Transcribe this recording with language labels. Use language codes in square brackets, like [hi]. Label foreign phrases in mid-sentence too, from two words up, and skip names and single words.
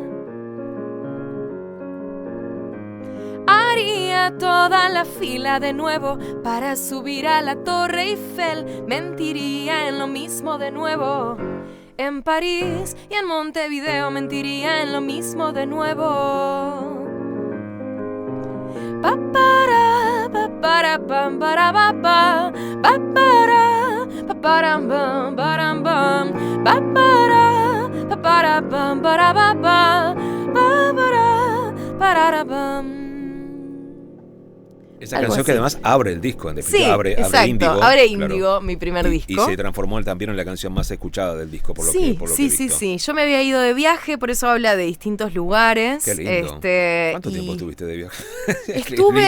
[es] Haría toda la fila de nuevo para subir a la Torre Eiffel. Mentiría en lo mismo de nuevo. En París y en Montevideo mentiría en lo mismo de nuevo. Pa para pa para pam para pa pa pa para pa param bam param bam pa para pam para pa pa pa para pam. Esa Algo canción que así. además abre el disco, en definitiva, Sí, abre exacto, Índigo. abre claro. Índigo, mi primer Y disco. se transformó también en la canción más escuchada del disco, por lo Sí, que por lo sí, que he sí, visto. sí. Yo me había ido de viaje, por eso habla de distintos lugares. Qué lindo. ¿Cuánto y tiempo estuviste de viaje? Estuve